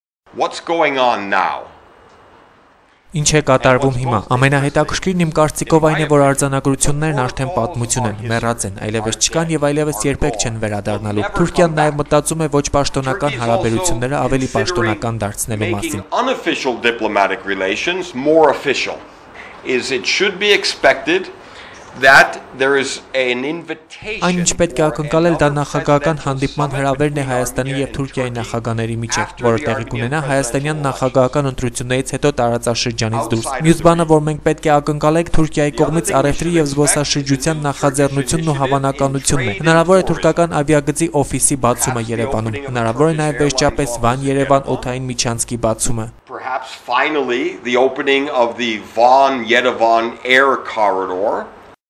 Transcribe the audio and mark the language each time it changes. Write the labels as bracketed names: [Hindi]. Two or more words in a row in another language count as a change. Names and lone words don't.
[English] What's going on now? [Armenian] Ինչ է կատարվում հիմա։ Ամենահետաքրքիրն իմ կարծիքով այն է, որ արձանագրություններն արդեն պատմություն են, մեռած են, այլևս չկան եւ այլևս երբեք չեն վերադառնալու։ Թուրքիան նաեւ մտածում է ոչ պաշտոնական հարաբերությունները ավելի պաշտոնական դարձնելու մասին։ [English] Unofficial diplomatic relations more official is it should be expected that there is an invitation. [Armenian] Այն ինչ պետք է ակնկալել դա նախագահական հանդիպման հրավերն է Հայաստանի եւ Թուրքիայի նախագահների միջեւ, որը տեղի կունենա հայաստանյան նախագահական ընտրություններից հետո տարածաշրջանից դուրս։ Մյուս բանը, որ մենք պետք է ակնկալենք Թուրքիայի կողմից առևտրի եւ զբոսաշրջության նախաձեռնությունն ու հավանականությունն է։ Հնարավոր է թուրքական ավիագծի օֆիսի բացումը Երևանում։ Հնարավոր է նաեւ վերջապես Վան-Երևան օդային միջանցքի բացումը։ [English] Perhaps finally the opening of the Van-Yerevan air corridor.